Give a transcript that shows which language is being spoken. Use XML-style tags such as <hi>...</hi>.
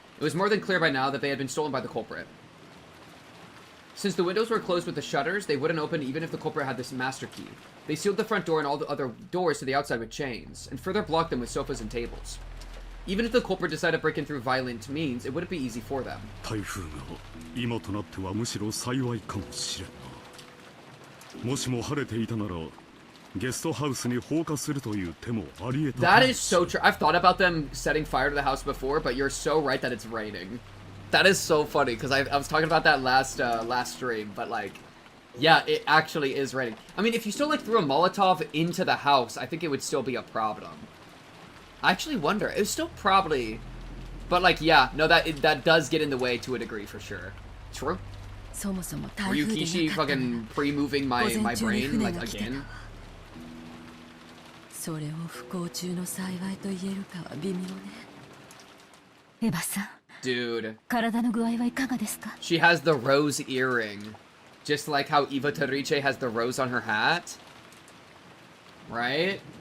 <en>It was more than clear by now that they had been stolen by the culprit. Since the windows were closed with the shutters, they wouldn't open even if the culprit had this master key. They sealed the front door and all the other doors to the outside with chains, and further blocked them with sofas and tables. Even if the culprit decided to break in through violent means, it wouldn't be easy for them.</en> <ja>台風が今となってはむしろ幸いかもしれんな。もしも晴れていたならゲストハウスに放火するという手もあり得た。</ja> <en>That is so true. I've thought about them setting fire to the house before, but you're so right that it's raining. That is so funny because I was talking about that last stream, but like, yeah, it actually is raining. I mean, if you still like threw a Molotov into the house, I think it would still be a problem. I actually wonder. It's still probably, but like, yeah, no, that does get in the way to a degree for sure. True. Ryukishi fucking pre-moving my brain like again.</en> <ja>それを不幸中の幸いと言えるかは微妙ね。エヴァさん、</ja> <en>Dude,</en> <ja>体の具合はいかがですか？</ja> <en>she has the rose earring, just like how Eva Teriche has the rose on her hat, right?</en>